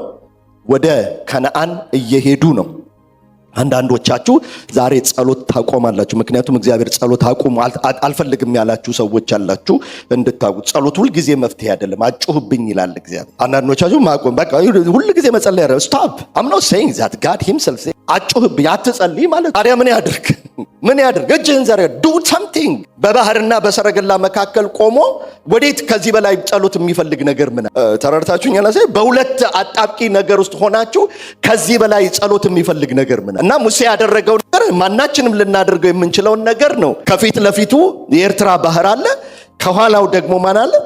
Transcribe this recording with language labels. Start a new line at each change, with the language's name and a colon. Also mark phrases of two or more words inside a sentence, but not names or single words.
Amharic: ወደ ከነዓን እየሄዱ ነው። አንዳንዶቻችሁ ዛሬ ጸሎት ታቆማላችሁ። ምክንያቱም እግዚአብሔር ጸሎት አቁሙ አልፈልግም ያላችሁ ሰዎች አላችሁ። እንድታውቁ ጸሎት ሁሉ ጊዜ መፍትሄ አይደለም። አጭሁብኝ ይላል እግዚአብሔር። አንዳንዶቻችሁ ማቆም በቃ ሁሉ ጊዜ መጸለይ አይደለም። ስቶፕ
English: I'm not saying that God himself say
Amharic: አጭሁብኝ አትጸልይ ማለት ታዲያ ምን ያድርግ? እጅህን ዘርጋ
English: do something።
Amharic: በባህርና በሰረገላ መካከል ቆሞ ወዴት ከዚህ በላይ ጸሎት የሚፈልግ ነገር ምን? ተረድታችሁኛል? በሁለት አጣብቂ ነገር ውስጥ ሆናችሁ ከዚህ በላይ ጸሎት የሚፈልግ ነገር ምን? እና ሙሴ ያደረገው ነገር ማናችንም ልናደርገው የምንችለውን ነገር ነው። ከፊት ለፊቱ የኤርትራ ባህር አለ፣ ከኋላው ደግሞ ማን አለ?